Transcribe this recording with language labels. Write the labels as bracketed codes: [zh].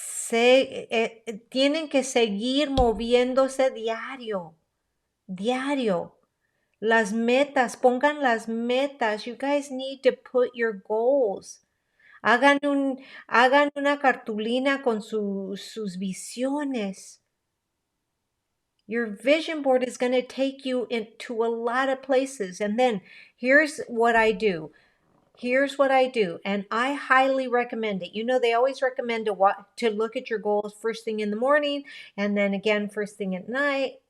[es] Tienen que seguir moviéndose diario, diario. Las metas, pongan las metas. [en] You guys need to put your goals. [es] Hagan una cartulina con sus visiones. [en] Your vision board is going to take you into a lot of places. And then here's what I do. Here's what I do, and I highly recommend it. They always recommend to look at your goals first thing in the morning, and then again first thing at night.